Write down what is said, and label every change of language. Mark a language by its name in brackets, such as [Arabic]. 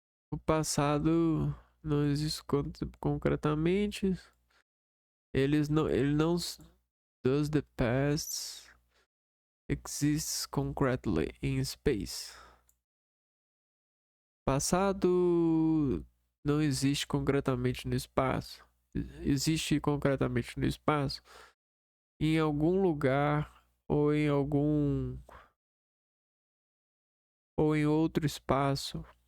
[Portuguese] O passado não existe concretamente. Ele não. [English] Does the past exists concretely in space? [Portuguese] Passado não existe concretamente no espaço. Existe concretamente no espaço em algum lugar ou em outro espaço.